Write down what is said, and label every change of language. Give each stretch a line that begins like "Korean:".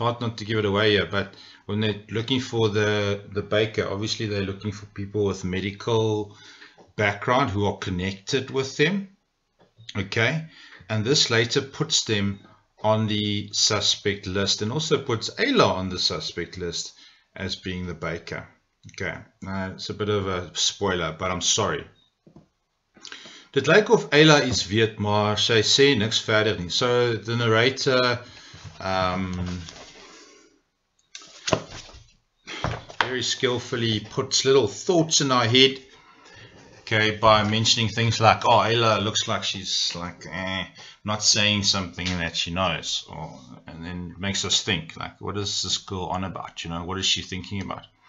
English: hard not to give it away here, but when they're looking for the baker, obviously they're looking for people with medical background who are connected with them. Okay, and this later puts them on the suspect list and also puts Ayla on the suspect list as being the baker. Okay, it's a bit of a spoiler, but I'm sorry.
Afrikaans: Dit lyk of Ayla iets weet, maar sy sê niks verder nie.
English: So the narrator very skillfully puts little thoughts in our head, okay, by mentioning things like, oh, Ayla looks like she's like not saying something that she knows, and then makes us think, like, what is this girl on about? You know, what is she thinking about?